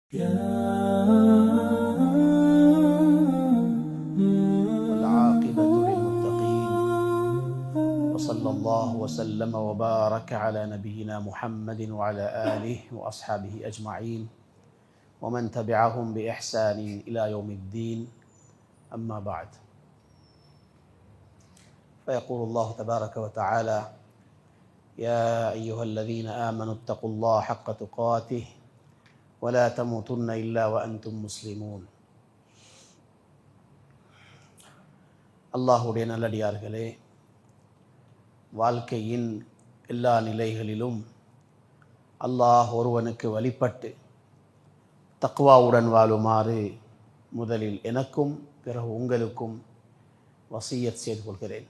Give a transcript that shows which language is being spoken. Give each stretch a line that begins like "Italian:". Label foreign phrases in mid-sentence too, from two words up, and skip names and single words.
Arabic: والعاقبة للمتقين وصلى الله وسلم وبارك على نبينا محمد وعلى آله وأصحابه أجمعين ومن تبعهم بإحسان إلى يوم الدين أما بعد فيقول الله تبارك وتعالى يا أيها الذين آمنوا اتقوا الله حق تقاته ولا تموتن إلا وأنتم مسلمون.
Tamil: அல்லாஹுடைய நல்லடியார்களே, வாழ்க்கையின் எல்லா நிலைகளிலும் அல்லாஹ் ஒருவனுக்கு வழிபட்டு தக்வாவுடன் வாழுமாறு முதலில் எனக்கும் பிறகு உங்களுக்கும் வசியத் செய்து கொள்கிறேன்.